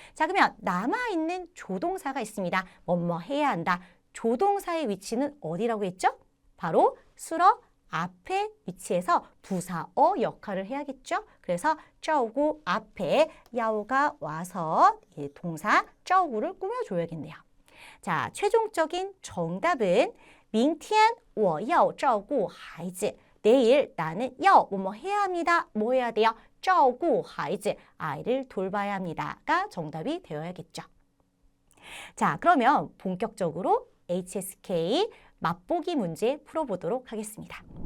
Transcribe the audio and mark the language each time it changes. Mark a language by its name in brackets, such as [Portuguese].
[Korean] 자, 그러면 남아있는 조동사가 있습니다. 뭐뭐 해야 한다. 조동사의 위치는 어디라고 했죠? 바로 수로 앞에 위치해서 부사어 역할을 해야겠죠. 그래서 照顾 앞에 야오가 와서 동사 照顾를 꾸며줘야겠네요. 자, 최종적인 정답은 [Chinese] 明天我要照顾孩子. [Korean] 내일 나는 要 뭐뭐 해야 합니다. 뭐 해야 돼요? [Chinese] 照顾孩子, [Korean] 아이를 돌봐야 합니다가 정답이 되어야겠죠. 자, 그러면 본격적으로 HSK 맛보기 문제 풀어보도록 하겠습니다.